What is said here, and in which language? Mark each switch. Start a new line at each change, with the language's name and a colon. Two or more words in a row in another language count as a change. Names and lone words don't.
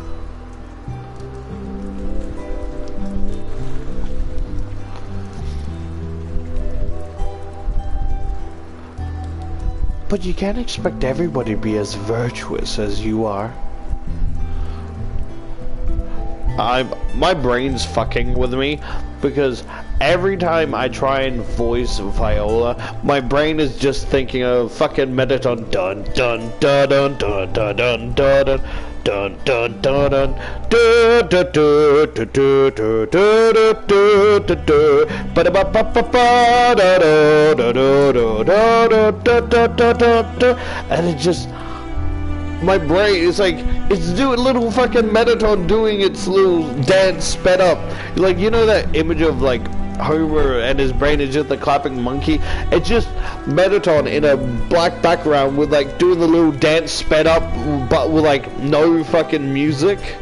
English: But you can't expect everybody to be as virtuous as you are. My brain's fucking with me because every time I try and voice Viola, my brain is just thinking of fucking Mettaton dun dun dun dun dun dun dun dun dun dun dun dun do do do do do do do do do do ba ba ba ba ba da do do do do do do do, and it just, my brain is like, it's doing little fucking Mettaton doing its little dance sped up. Like, you know that image of like Homer and his brain is just the clapping monkey? It's just Mettaton in a black background with like doing the little dance sped up but with like no fucking music.